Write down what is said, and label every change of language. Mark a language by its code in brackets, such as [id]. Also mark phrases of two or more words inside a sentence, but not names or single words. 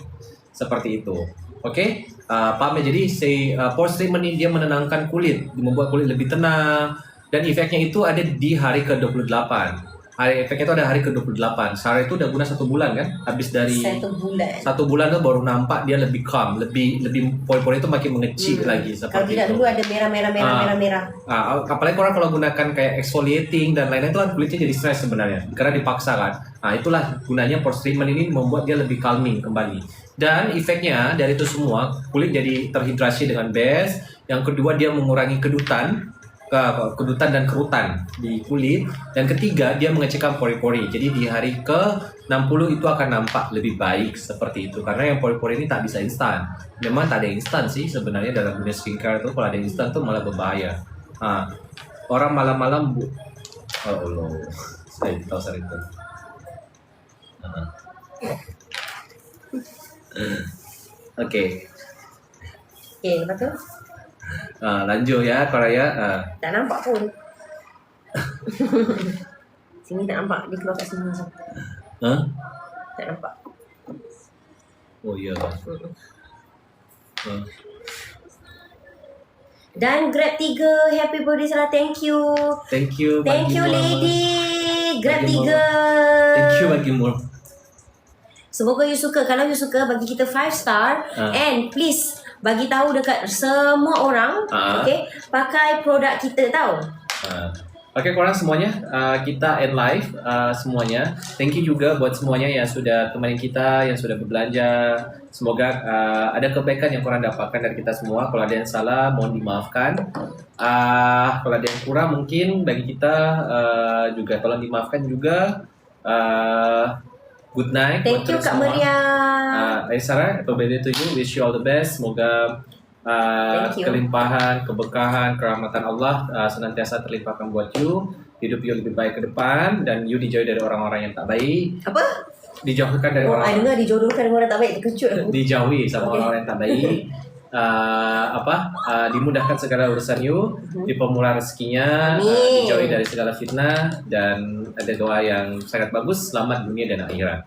[ms] Seperti itu. Okey? Paham ya? Jadi [en] pores treatment [ms] ni dia menenangkan kulit, membuat kulit lebih tenang dan efeknya itu ada di hari ke-28. Efeknya itu ada hari ke-28. Sarah itu udah guna 1 bulan kan? Habis dari 1 bulan. 1 bulan tu baru nampak dia lebih calm, lebih pori-pori itu makin mengecil lagi seperti kalau tidak itu. dulu ada merah. [id] Apalagi korang kalau gunakan kayak exfoliating dan lain-lain itu kan kulitnya jadi stres sebenarnya karena dipaksa kan. Itulah gunanya [en] pores treatment [id] ini, membuat dia lebih calming kembali. Dan efeknya dari itu semua, kulit jadi terhidrasi dengan best. Yang kedua, dia mengurangi kedutan dan kerutan di kulit. Dan ketiga, dia mengecilkan pori-pori. Jadi di hari ke-60 itu akan nampak lebih baik seperti itu. [ms] Karena yang pori-pori ini tak bisa instan. Memang tak ada instan sih sebenarnya dalam dunia skincare itu. Kalau ada instan tuh malah berbahaya. Orang malam-malam Allah, saya tahu sering itu. Okey, lepas tu? lanjut ya korang ya. Tak nampak pun. Sini tak nampak, dia keluar kat sini macam. Tak nampak. Oh ya. [en] Dan Grab 3, happy birthday Sarah, thank you. Thank you Thank you Bagimur. lady. Grab Bagimur. 3. Thank you Bagimur. [ms] Semoga you suka. Kalau you suka, bagi kita 5 star. [en] And please [ms] bagi tahu dekat semua orang, okay, pakai produk kita tahu. Oke, korang semuanya, kita [en] end live [ms] semuanya. [en] Thank you [id] juga buat semuanya yang sudah temani kita, yang sudah berbelanja. Semoga ada kebaikan yang korang dapatkan dari kita semua. Kalau ada yang salah, mohon dimaafkan. Kalau ada yang kurang mungkin bagi kita juga tolong dimaafkan juga. [en] Good night. Thank you Kak Meriam. Sarah, happy birthday to you. Wish you all the best. [id] Semoga kelimpahan, keberkahan, kerahmatan Allah senantiasa terlimpahkan buat you. [ms] Hidup you lebih baik ke depan dan you dijauhi dari orang-orang yang tak baik. Apa? Dijauhkan dari orang. Dengar dijodohkan dengan orang tak baik, terkejut aku. Dijauhi sama orang-orang yang tak baik. Dimudahkan segala urusan you, dipermudah rezekinya, dijauhi dari segala fitnah, dan ada doa yang sangat bagus, selamat dunia dan akhirat.